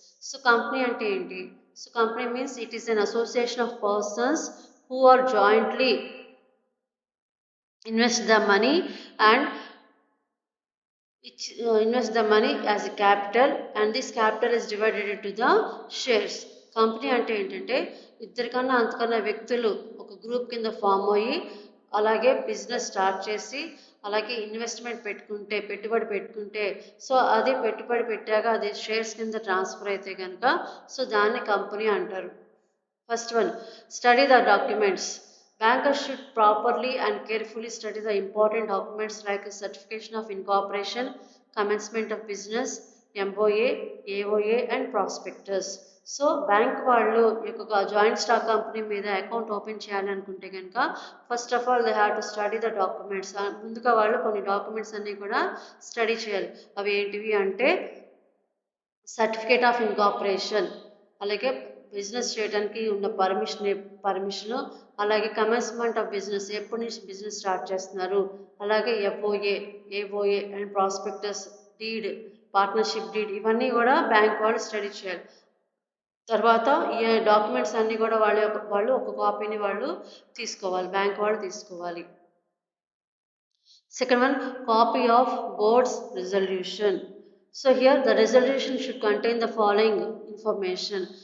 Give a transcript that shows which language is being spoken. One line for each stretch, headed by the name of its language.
English: So company
Telugu: ante enti?
English: So company means it is an association of persons who are jointly invest the money and invest the money as a capital and this capital is divided into the shares.
Telugu: Company అంటే ఏంటంటే ఇద్దరికన్నా అంతకన్నా వ్యక్తులు ఒక group కింద form అయ్యి అలాగే business start చేసి అలాగే ఇన్వెస్ట్మెంట్ పెట్టుబడి పెట్టుకుంటే సో అది పెట్టుబడి పెట్టాక అది షేర్స్ కింద ట్రాన్స్ఫర్ అయితే కనుక సో దాన్ని కంపెనీ అంటారు.
English: First one, study the documents. Bankers should properly and carefully study the important documents like a certification of incorporation, commencement of business, MOA, AOA and prospectus.
Telugu: So bank వాళ్ళు యొక్క joint stock company మీద account open చేయాలి అనుకుంటే కనుక
English: First of all they have to study the documents.
Telugu: ముందుగా వాళ్ళు కొన్ని documents అన్నీ కూడా స్టడీ చేయాలి. అవి ఏంటివి అంటే సర్టిఫికేట్ ఆఫ్ ఇన్కార్పొరేషన్, అలాగే బిజినెస్ చేయడానికి ఉన్న పర్మిషన్, అలాగే కమెన్స్మెంట్ ఆఫ్ బిజినెస్, ఎప్పటి నుంచి బిజినెస్ స్టార్ట్ చేస్తున్నారు, అలాగే AOA and prospectus, deed, partnership deed, ఇవన్నీ కూడా బ్యాంక్ వాళ్ళు స్టడీ చేయాలి. తర్వాత ఈ డాక్యుమెంట్స్ అన్నీ కూడా వాళ్ళు ఒక కాపీని వాళ్ళు తీసుకోవాలి, బ్యాంక్ వాళ్ళు తీసుకోవాలి.
English: Second one, copy of board's resolution. So here the resolution should contain the following information.